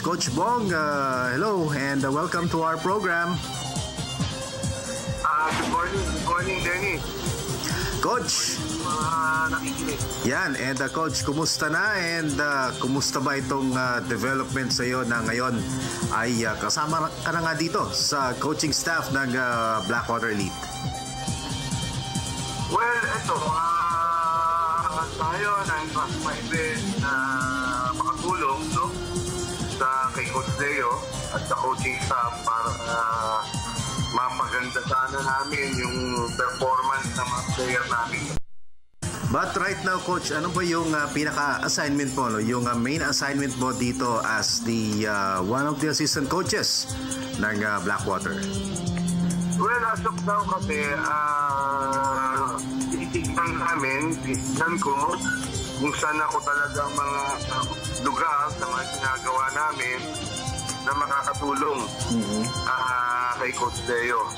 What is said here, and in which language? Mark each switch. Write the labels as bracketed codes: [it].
[en] Coach Bong, hello and welcome to our program. Good morning, Denny. [tl] Coach, yan, and Coach, kumusta na and kumusta ba itong development sa iyo na ngayon ay kasama ka na nga dito sa coaching staff ng Blackwater Elite? Well, ito, tayo ng mas-maibig na makatulong, no? Sa kay Coach Leo at sa coaching staff para mapaganda sana namin yung performance ng mga player namin. [en] But right now, [tl] Coach, ano ba yung pinaka-assignment mo, no? [en] Yung main assignment mo dito as the one of the assistant coaches ng Blackwater? Well, as of now [tl] kasi, titignan ko kung saan ako talagang mga lugar sa mga ginagawa namin na makakatulong kay Coach Leo.